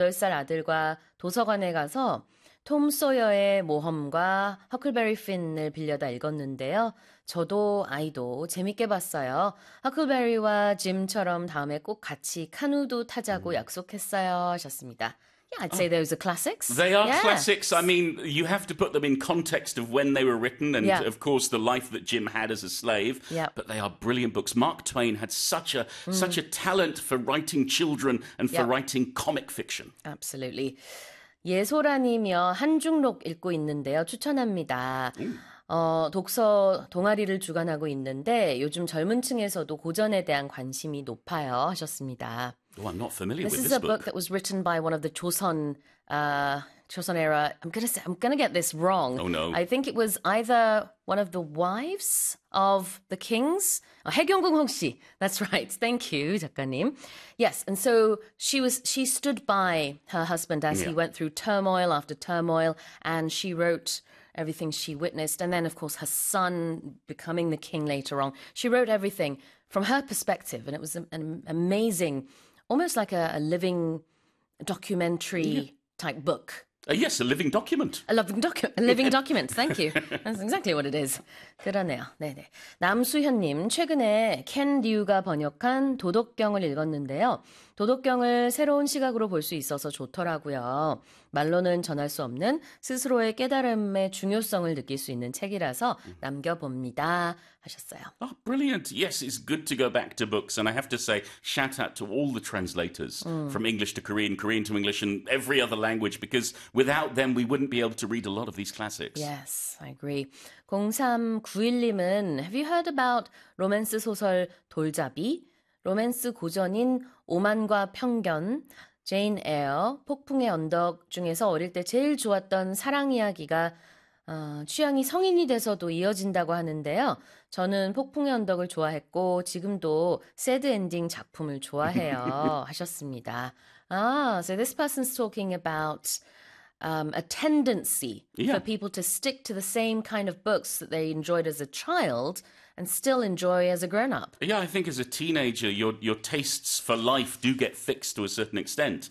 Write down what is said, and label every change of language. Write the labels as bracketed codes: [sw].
[ko] 8살 아들과 도서관에 가서 톰 소여의 모험과 허클베리 핀을 빌려다 읽었는데요. 저도 아이도 재밌게 봤어요. 허클베리와 짐처럼 다음에 꼭 같이 카누도 타자고 약속했어요. 하셨습니다. [en] Yeah, I'd say those are classics. They are classics. I mean, you have to put them in context of when they were written and, of course, the life that Jim had as a slave. But they are brilliant books. Mark Twain had such a talent for writing children and for writing comic fiction. Absolutely. [ko] 예솔아님이요, 한중록 읽고 있는데요. 추천합니다. 독서 동아리를 주관하고 있는데 요즘 젊은 층에서도 고전에 대한 관심이 높아요. 하셨습니다. [en] Oh, I'm not familiar This with is a this book that was written by one of the Joseon era. I'm gonna get this wrong. Oh no. I think it was either one of the wives of the kings. Oh, Haegyeong-gung Hongsi. That's right. Thank you, 작가님. Yes, and so she stood by her husband as he went through turmoil after turmoil, and she wrote everything she witnessed, and then of course her son becoming the king later on. She wrote everything from her perspective, and it was an amazing, almost like a living documentary type book. Yes, a living document. A living document. Thank you. That's exactly what it is. [ko] 그러네요. 네네. 남수현님, 최근에 켄 리우가 번역한 도덕경을 읽었는데요. 도덕경을 새로운 시각으로 볼수 있어서 좋더라고요. 말로는 전할 수 없는 스스로의 깨달음의 중요성을 느낄 수 있는 책이라서 남겨봅니다. 하셨어요. [en] Oh, brilliant. Yes, it's good to go back to books. And I have to say, shout out to all the translators from English to Korean, Korean to English, and every other language, because without them, we wouldn't be able to read a lot of these classics. Yes, I agree. 0391님은 Have you heard about [ko] 로맨스 소설 돌잡이? 로맨스 고전인 오만과 편견, 제인 에어, 폭풍의 언덕 중에서 어릴 때 제일 좋았던 사랑 이야기가 취향이 성인이 돼서도 이어진다고 하는데요. 저는 폭풍의 언덕을 좋아했고 지금도 새드 엔딩 작품을 좋아해요. 하셨습니다. [en] So this person's talking about a tendency for people to stick to the same kind of books that they enjoyed as a child and still enjoy as a grown-up. I think as a teenager, your tastes for life do get fixed to a certain extent.